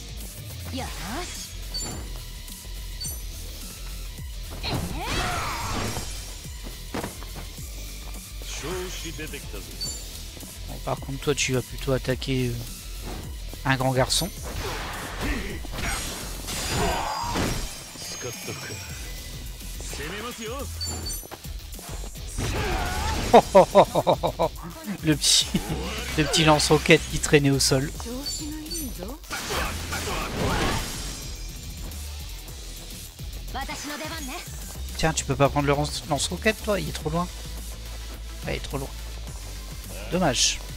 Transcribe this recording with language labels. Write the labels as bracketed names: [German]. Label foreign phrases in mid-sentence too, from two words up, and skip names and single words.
[French] Bon, par contre, toi, tu vas plutôt attaquer un grand garçon. Le petit lance-roquette qui traînait au sol. [Japanese] 調子がいいぞ。私の出番ね。 [French] Tiens, tu peux pas prendre le lance-roquette, toi? Il est trop loin. Ouais, il est trop loin. Dommage.